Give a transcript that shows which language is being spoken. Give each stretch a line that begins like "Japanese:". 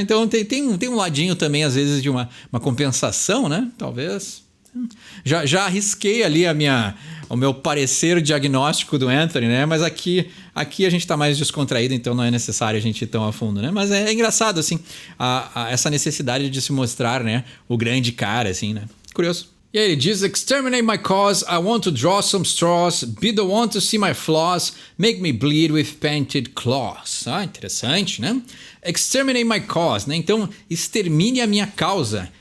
Portuguese: Então tem um ladinho também, às vezes, de uma compensação, né? Talvez. Já arrisquei ali o meu parecer diagnóstico do Anthony, né? Mas aqui a gente tá mais descontraído, então não é necessário a gente ir tão a fundo, né? Mas é engraçado, assim, essa necessidade de se mostrar, né? O grande cara, assim, né? Curioso. E aí ele diz:
English: Exterminate my cause, I want to draw some straws, be the one to see my flaws, make me bleed with painted claws.
Portuguese: Ah, interessante, né?
English: Exterminate my cause,
Portuguese: né? Então, extermine a minha causa.